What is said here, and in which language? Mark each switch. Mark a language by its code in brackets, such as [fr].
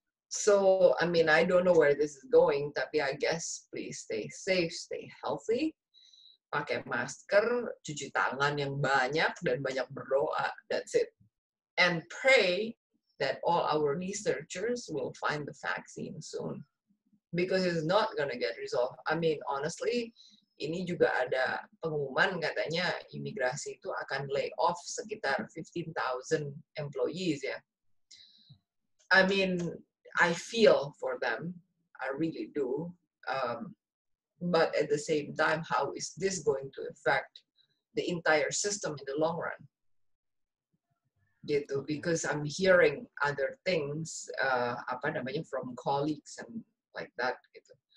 [en] So, I mean, I don't know where this is going, [id] tapi [en] I guess please stay safe, stay healthy, [id] pakai masker, cuci tangan yang banyak, dan banyak berdoa. [en] That's it. And pray that all our researchers will find the vaccine soon. Because it's not gonna get resolved. I mean, honestly, [id] ini juga ada pengumuman katanya imigrasi itu akan [en] lay off [id] sekitar 15,000 employees, ya. [en] I mean, I feel for them, I really do. But at the same time, how is this going to affect the entire system in the long run? [id] Gitu, [en] because I'm hearing other things, from colleagues and like that, [id] gitu.